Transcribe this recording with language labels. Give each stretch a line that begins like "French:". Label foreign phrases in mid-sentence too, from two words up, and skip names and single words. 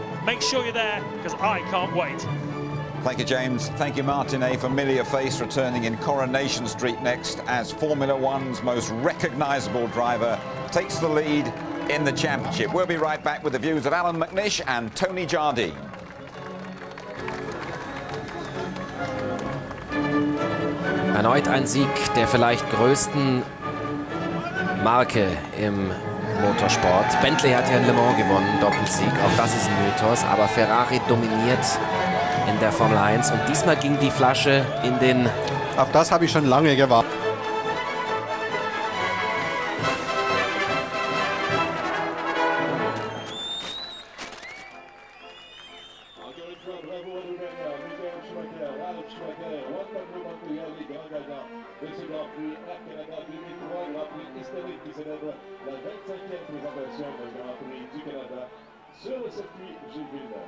English: Make sure you're there, because I can't wait. Thank you, James. Thank you, Martin. A familiar face returning in Coronation Street next as Formula One's most recognisable driver takes the lead in the championship. We'll be right back with the views of Alan McNish and Tony Jardine.
German: Erneut ein Sieg der vielleicht größten Marke im Motorsport. Bentley hat ja in Le Mans gewonnen, Doppelsieg. Auch das ist ein Mythos. Aber Ferrari dominiert in der Formel 1. Und diesmal ging die Flasche in den... Auf das habe ich schon lange gewartet.
French: Sur le circuit Gilles Villeneuve.